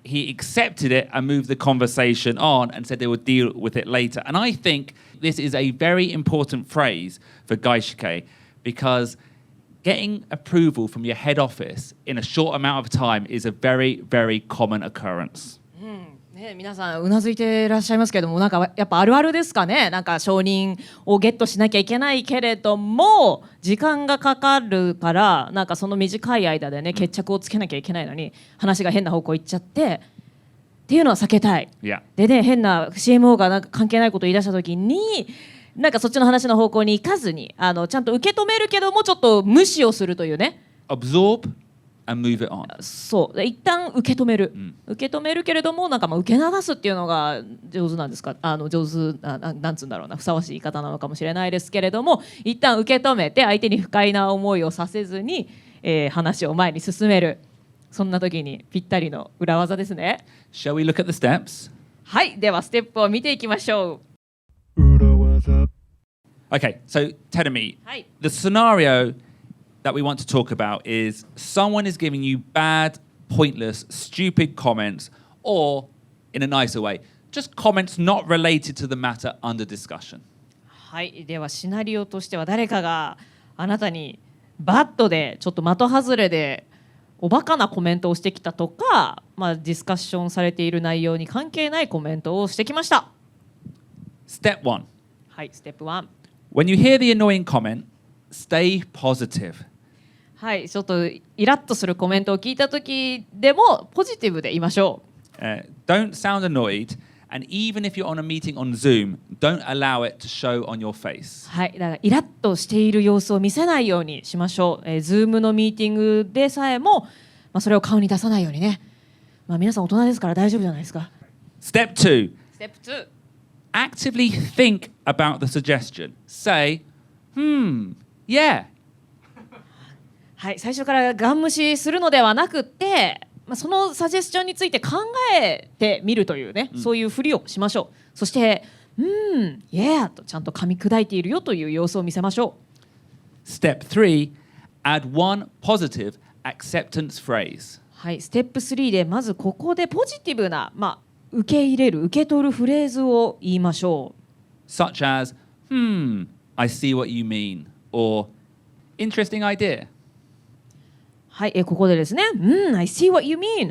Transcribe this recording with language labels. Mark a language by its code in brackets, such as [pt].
[en] He accepted it and moved the conversation on and said they would deal with it later. And I think this is a very important phrase for Gaishike because getting approval from your head office in a short amount of time is a very, very common occurrence. [ja] ね、皆さんうなずいていらっしゃいますけども、なんかやっぱあるあるですかね。なんか承認をゲットしなきゃいけないけれども時間がかかるから、なんかその短い間でね決着をつけなきゃいけないのに話が変な方向行っちゃってっていうのは避けたい。 [en] Yeah. [ja] でね、変な CMO がなんか関係ないことを言い出した時になんかそっちの話の方向に行かずにちゃんと受け止めるけどもちょっと無視をするというね。 [en] Absorb and move it on. [ja] そうで一旦受け止める、受け止めるけれどもなんか受け流すっていうのが上手なんですか、上手なんつうんだろうな、ふさわしい言い方なのかもしれないですけれども、一旦受け止めて相手に不快な思いをさせずに、話を前に進める、そんな時にぴったりの裏技ですね。 [en] Shall we look at the steps? [ja] はい、ではステップを見ていきましょう。 [en] Okay, so Tedemi, [ja] はい、 [en] the scenario that we want to talk about is someone is giving you bad, pointless, stupid comments, or in a nicer way, just comments not related to the matter under discussion. [ja] はい、ではシナリオとしては誰かがあなたにバットでちょっと的外れでおバカなコメントをしてきたとか、ディスカッションされている内容に関係ないコメントをしてきました。 [en] Step 1. [ja] はい、ステップ1。 [en] When you hear the annoying comment, stay positive. [ja] はい、ちょっとイラッとするコメントを聞いた時でもポジティブで言いましょう。 [en] Don't sound annoyed, and even if you're on a meeting on Zoom, don't allow it to show on your face. [ja] はい、だからイラッとしている様子を見せないようにしましょう。 Zoom のミーティングでさえも、それを顔に出さないようにね。皆さん大人ですから大丈夫じゃないですか。 [en] Step 2. [ja] ステップ2。 [en] Actively think about the suggestion. Say, yeah. [ja] はい、最初からガン無視するのではなくって、そのサジェスチョンについて考えてみるというね、そういうふりをしましょう。そしてyeah とちゃんと噛み砕いているよという様子を見せましょう。 [en] Step 3. Add one positive acceptance phrase. [ja] はい、ステップ3でまずここでポジティブな、受け入れる、受け取るフレーズを言いましょう。 [en] Such as, I see what you mean, or interesting idea. [ja] はい、ここでですね、 [en] I see what you mean。